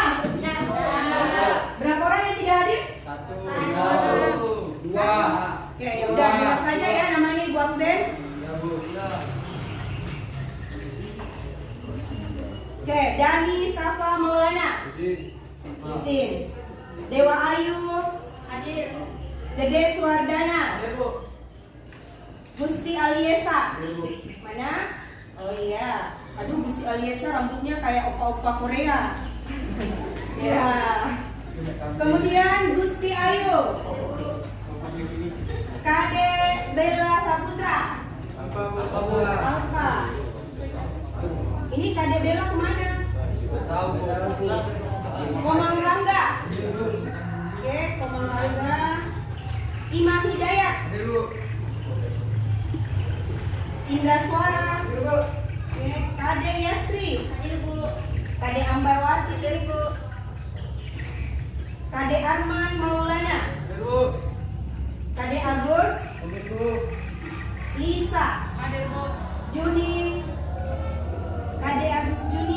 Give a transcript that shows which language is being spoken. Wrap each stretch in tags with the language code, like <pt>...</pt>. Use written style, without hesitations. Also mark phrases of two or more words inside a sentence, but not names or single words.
<id>Berapa orang yang tidak hadir? Dua. Oke, ya udah bilang saja ya namanya Ibu absen. Oke, Dani Safa Maulana. Izin. Dewa Ayu. Hadir. Dede Suwardana. Gusti Aliesa. Mana? Oh iya. Aduh, Gusti Aliesa rambutnya kayak opa-opa Korea. Ya. Kemudian Gusti Ayu. Kade Bella Saputra. Apa? Ini Kade Bella kemana? Komang Rangga. Oke, Komang Rangga. Imam Hidayat. Indra Suara. Oke, Kade Yastri. Kade Ambarwati. Kade Arman Maulana. Kade Agus. Lisa. Juni. Kade Agus Juni.</id>